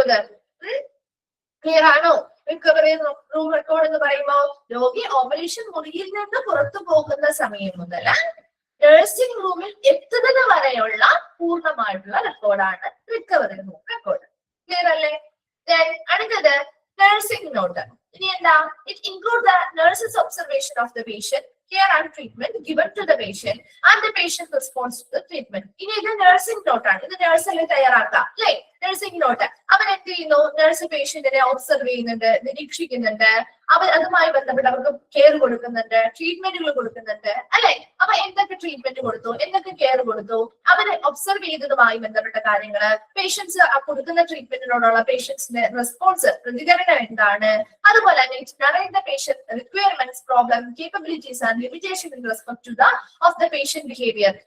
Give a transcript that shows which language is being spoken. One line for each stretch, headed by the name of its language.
Malayalam: അത് ക്ലിയർ ആണോ? Recovery room record എന്ന് പറയുമ്പോൾ രോഗി ഓപ്പറേഷൻ മുറിയിൽ നിന്ന് പുറത്തു പോകുന്ന സമയം മുതൽ നഴ്സിംഗ് റൂമിൽ എത്തുന്നത് വരെയുള്ള പൂർണ്ണമായിട്ടുള്ള റെക്കോർഡാണ് റിക്കവറി റൂം റെക്കോർഡ്. ക്ലിയർ അല്ലേ? അടുത്തത് നഴ്സിംഗ് നോട്ട്. ഇനി എന്താ?
English: It include the nurses observation of the patient, care and treatment given to the patient and the patient response to the treatment.
Malayalam: ഇനി ഇത് നഴ്സിംഗ് നോട്ടാണ്. ഇത് നഴ്സല്ലേ തയ്യാറാക്കാം, അല്ലെ? Nursing not. അവൻ എന്ത് ചെയ്യുന്നു? നഴ്സ് പേഷ്യന്റിനെ ഒബ്സർവ് ചെയ്യുന്നുണ്ട്, നിരീക്ഷിക്കുന്നുണ്ട്, അതുമായി ബന്ധപ്പെട്ട് അവർക്ക് കെയർ കൊടുക്കുന്നുണ്ട്, ട്രീറ്റ്മെന്റുകൾ കൊടുക്കുന്നുണ്ട്, അല്ലെ? അപ്പൊ എന്തൊക്കെ ട്രീറ്റ്മെന്റ് കൊടുത്തു, എന്തൊക്കെ കെയർ കൊടുത്തു, അവരെ ഒബ്സർവ് ചെയ്തതുമായി ബന്ധപ്പെട്ട കാര്യങ്ങള്, പേഷ്യൻസ് കൊടുക്കുന്ന ട്രീറ്റ്മെന്റിനോടുള്ള പേഷ്യൻസിന്റെ റെസ്പോൺസ്, പ്രതികരണം എന്താണ്, അതുപോലെ തന്നെ patient requirements, problem,
English: Capabilities and limitation in respect to the patient behaviour.